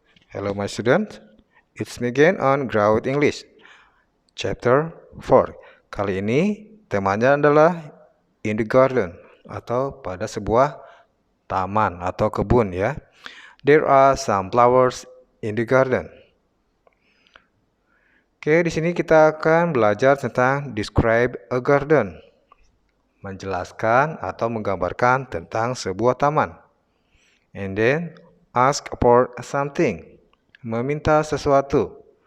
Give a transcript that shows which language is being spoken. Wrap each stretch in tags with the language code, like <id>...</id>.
<en>Hello my students, it's me again on Grow with English, Chapter 4.</en> <id>Kali ini temanya adalah</id> <en>in the garden</en> <id>atau pada sebuah taman atau kebun ya.</id> <en>There are some flowers in the garden.</en> <id>Oke, di sini kita akan belajar tentang</id> <en>describe a garden,</en> <id>menjelaskan atau menggambarkan tentang sebuah taman.</id> <en>And then ask for something,</en> <id>meminta sesuatu.</id>